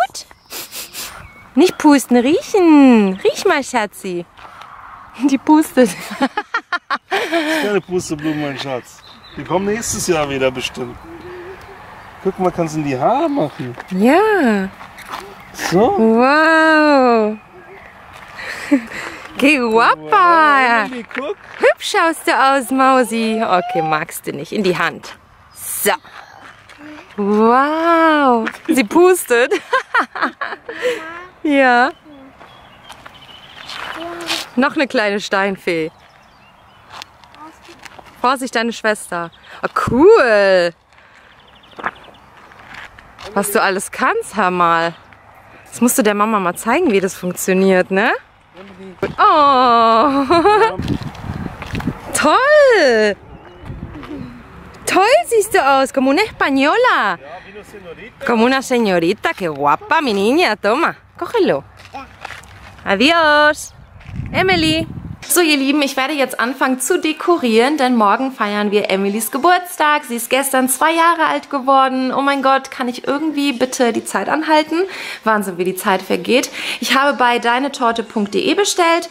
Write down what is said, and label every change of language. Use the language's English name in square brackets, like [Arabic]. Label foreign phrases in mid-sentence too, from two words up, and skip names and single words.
[German] Nicht pusten, riechen. Riech mal, Schatzi. Die pustet. Das ist keine Pusteblume, mein Schatz. Die kommen nächstes Jahr wieder bestimmt. Guck mal, kannst du in die Haare machen. Ja. So. [Spanish] Wow. Que guapa. [German] Emily, guck. Hübsch schaust du aus, Mausi. Okay, magst du nicht. In die Hand. So. Wow. Sie pustet. Ja. Noch eine kleine Steinfee. Vorsicht, deine Schwester. Oh, cool. Was du alles kannst, hör mal. Das musst du der Mama mal zeigen, wie das funktioniert, ne? Oh. Toll. Toll siehst du aus, [Spanish] como una española. Como una señorita, que guapa, mi niña. Toma, cógelo. Adiós. [German] Emily. So, ihr Lieben, ich werde jetzt anfangen zu dekorieren, denn morgen feiern wir Emilys Geburtstag. Sie ist gestern 2 Jahre alt geworden. Oh mein Gott, kann ich irgendwie bitte die Zeit anhalten? Wahnsinn, wie die Zeit vergeht. Ich habe bei deinetorte.de bestellt.